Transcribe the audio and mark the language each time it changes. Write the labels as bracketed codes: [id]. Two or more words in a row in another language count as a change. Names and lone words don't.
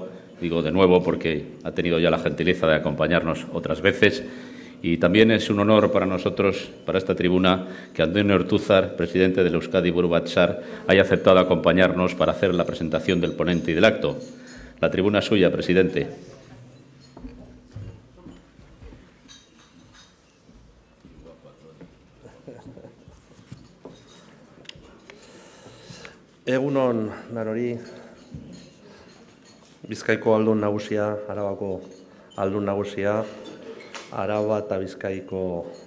[es] Digo de nuevo porque ha tenido ya la gentileza de acompañarnos otras veces. Y también es un honor para nosotros, para esta tribuna, que Antonio Ortúzar, presidente del Euskadi Buru Batzar, haya aceptado acompañarnos para hacer la presentación del ponente y del acto. La tribuna es suya, presidente. [eu] Egunon danori, Bizkaiko aldun nagusia, Arabako aldun nagusia, Araba eta Bizkaiko